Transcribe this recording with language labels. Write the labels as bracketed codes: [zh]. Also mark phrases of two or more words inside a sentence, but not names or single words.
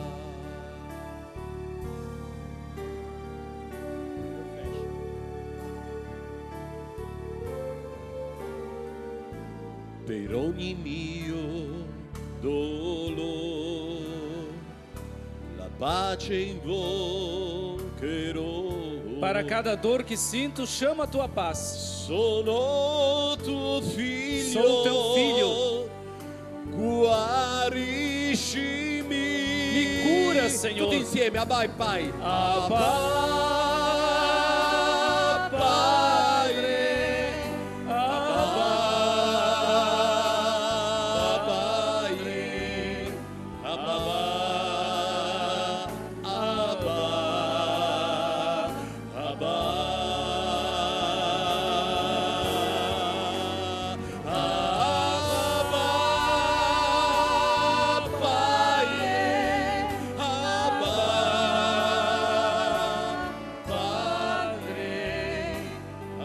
[it] Per ogni mio dolore la pace invocherò. [pt] Para cada dor que sinto, chama a tua paz. [it] Sono tuo figlio. [pt] Sou teu filho. [it] Guariscimi. [pt] Me cura, Senhor. [it] Tutti insieme, Abba e Pai. Abba Padre. Abba Padre. Abba. Abba. Abba. [pt] Abba Pai. [it] Abba Padre.